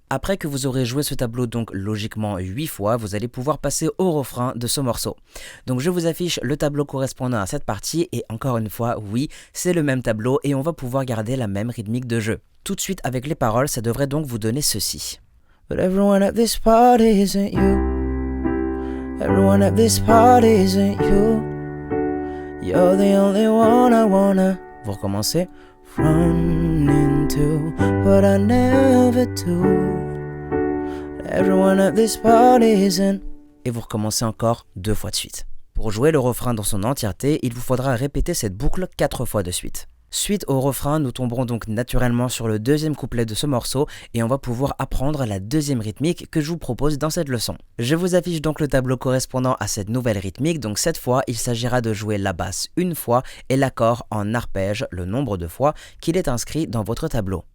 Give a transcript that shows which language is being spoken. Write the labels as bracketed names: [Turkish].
[French] Après que vous aurez joué ce tableau donc logiquement 8 fois, vous allez pouvoir passer au refrain de ce morceau. Donc je vous affiche le tableau correspondant à cette partie et encore une fois, oui, c'est le même tableau et on va pouvoir garder la même rythmique de jeu. Tout de suite avec les paroles, ça devrait donc vous donner ceci. [English] But everyone at this party isn't you. Everyone at this party isn't you. You're the only one I wanna. [French] Vous recommencez. [English] Run into, but I never do. Everyone at this party isn't. [French] Et vous recommencez encore 2 fois de suite. Pour jouer le refrain dans son entièreté, il vous faudra répéter cette boucle 4 fois de suite. Suite au refrain, nous tomberons donc naturellement sur le deuxième couplet de ce morceau et on va pouvoir apprendre la deuxième rythmique que je vous propose dans cette leçon. Je vous affiche donc le tableau correspondant à cette nouvelle rythmique, donc cette fois il s'agira de jouer la basse une fois et l'accord en arpège le nombre de fois qu'il est inscrit dans votre tableau.